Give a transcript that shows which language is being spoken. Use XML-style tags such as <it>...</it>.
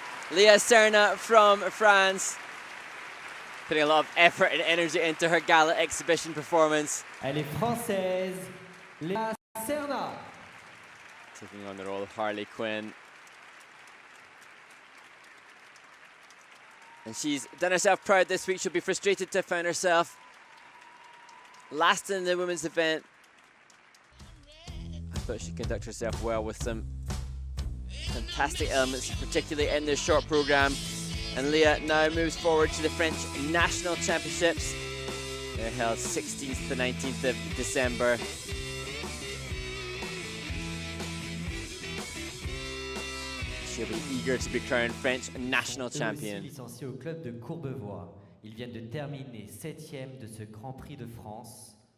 <en>Léa Serna from France, putting a lot of effort and energy into her Gala exhibition performance.</en> <fr>Elle est française, Léa Serna.</fr> <en>Taking on the role of Harley Quinn. And she's done herself proud this week. She'll be frustrated to have found herself last in the women's event. I thought she'd conduct herself well with some fantastic elements, particularly in the short program. And Leah now moves forward to the French National Championships. They're held 16th to 19th of December. She'll be eager to be crowned French national champion.</en> <fr>Licencié au club de Courbevoie. Ils viennent de terminer 7e de ce Grand Prix de France.</fr>